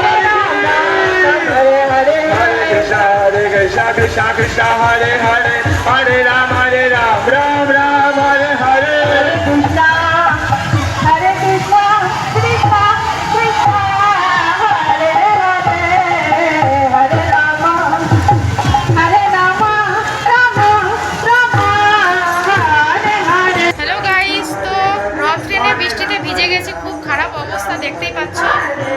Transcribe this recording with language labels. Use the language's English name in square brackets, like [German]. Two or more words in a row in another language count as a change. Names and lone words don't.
[Sanskrit] Ram Hare Hare Hare Krishna Krishna Krishna Hare Hare Hare Ram Ram Ram Hare Hare Krishna Hare Krishna Krishna Krishna Hare Hare Hare Rama Hare Rama [English] hello guys, [Bangla] তো রথ ট্রেনে বৃষ্টিতে ভিজে গেছে, খুব খারাপ অবস্থা দেখতেই পাচ্ছ।